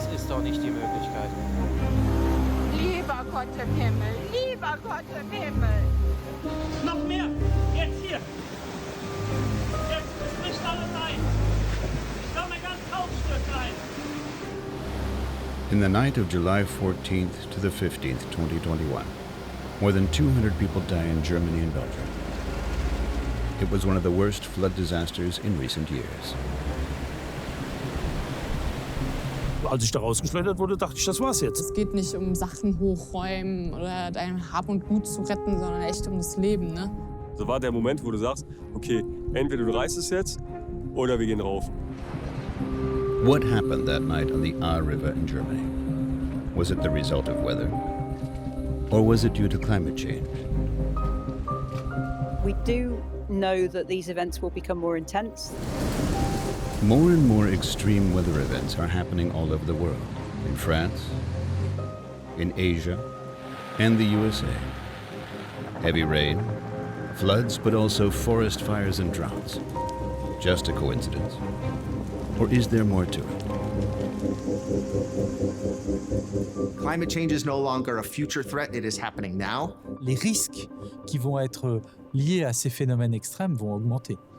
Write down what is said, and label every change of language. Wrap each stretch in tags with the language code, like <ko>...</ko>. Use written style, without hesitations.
<de>auch nicht die Möglichkeit. Lieber Gott im Himmel, lieber Gott im Himmel. Noch mehr, jetzt hier. Jetzt ist nicht alles ein. Ich glaube, ein ganzes Hauptstück ein.</de> <en>In the night of July 14th to the 15th, 2021, more than 200 people die in Germany and Belgium. It was one of the worst flood disasters in recent years.</en> <de>Als ich da rausgeschleudert wurde, dachte ich, das war's jetzt. Es geht nicht um Sachen hochräumen oder dein Hab und Gut zu retten, sondern echt um das Leben, ne? So war der Moment, wo du sagst, okay, entweder du reißt es jetzt oder wir gehen rauf.</de> <en>What happened that night on the Ahr River in Germany? Was it the result of weather? Or was it due to climate change? We do know that these events will become more intense. More and more extreme weather events are happening all over the world. In France, in Asia, and the USA. Heavy rain, floods, but also forest fires and droughts. Just a coincidence? Or is there more to it? Climate change is no longer a future threat, it is happening now.</en> <fr>Les risques qui vont être liés à ces phénomènes extrêmes vont augmenter.</fr>